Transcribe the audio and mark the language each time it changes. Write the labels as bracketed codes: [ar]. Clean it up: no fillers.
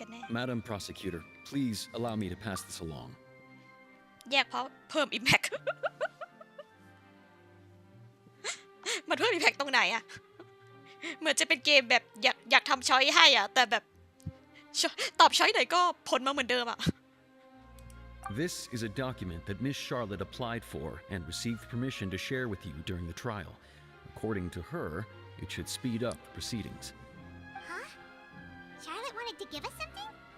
[en] Madam Prosecutor, please allow me to pass this along. [th] แยกเพราะเพิ่ม impact มันเพิ่ม impact ตรงไหนอะเหมือนจะเป็นเกมแบบอยากทำช้อยให้อะแต่แบบตอบช้อยไหนก็ผลมาเหมือนเดิมอะ [en] This is a document that Miss Charlotte applied for and received permission to share with you during the trial. According to her, it should speed up the proceedings. Huh? Charlotte wanted to give us something?